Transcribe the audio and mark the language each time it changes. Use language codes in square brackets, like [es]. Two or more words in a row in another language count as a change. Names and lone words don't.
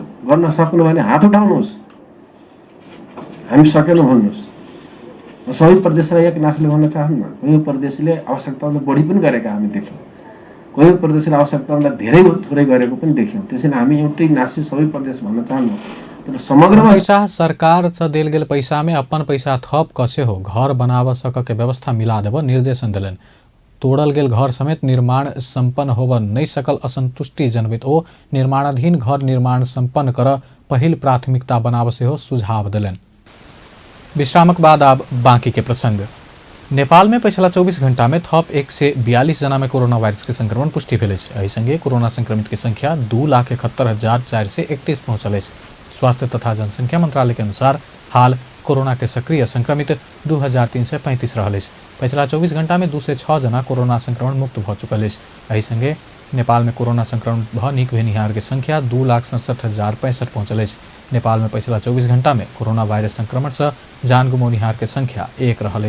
[ne] गर्न सक्नु भने हात उठाउनुहोस् हामी सकेनौँ भन्नुहोस्। सबै प्रदेशलाई एक नासले भन्न चाहन्न। कोही प्रदेशले आवश्यकताभन्दा बढी पनि गरेका हामी देख्यौँ, कोही प्रदेशले आवश्यकताभन्दा धेरै थोरै गरेको पनि देख्यौँ। त्यसैले हामी एउटै नासले सबै प्रदेश भन्न चाहन्नौँ। [mai] पैसा सरकार से देल गेल पैसा में अपन पैसा थप कसे हो घर बनाव सक के व्यवस्था मिला देव निर्देशन दिलन। तोड़ल गेल घर समेत निर्माण संपन्न होब नहीं सकल असंतुष्टि जनवित ओ निर्माणाधीन घर निर्माण संपन्न कर पहिल प्राथमिकता बनाव से हो सुझाव दिलन। विश्रामक बाद अब बाकी के प्रसंग। नेपाल में पिछला 24 घंटा में थप 142 जना में कोरोना वायरस के संक्रमण पुष्टि भेल। एहि संगे कोरोना संक्रमित की संख्या 2,71,431 पहुंचल। स्वास्थ्य तथा जनसंख्या मंत्रालय के अनुसार हाल कोरोना के सक्रिय संक्रमित 2335 रहल। पिछला 24 घंटा में 206 जना कोरोना संक्रमण मुक्त भ चुकल। एहि संगे नेपाल में कोरोना संक्रमण भ निक भेनिहार के संख्या 2,67,065 पहुंचल। नेपाल में पिछला 24 घंटा में कोरोना वायरस संक्रमण से जान गुमोनिहार के संख्या 1 रहल।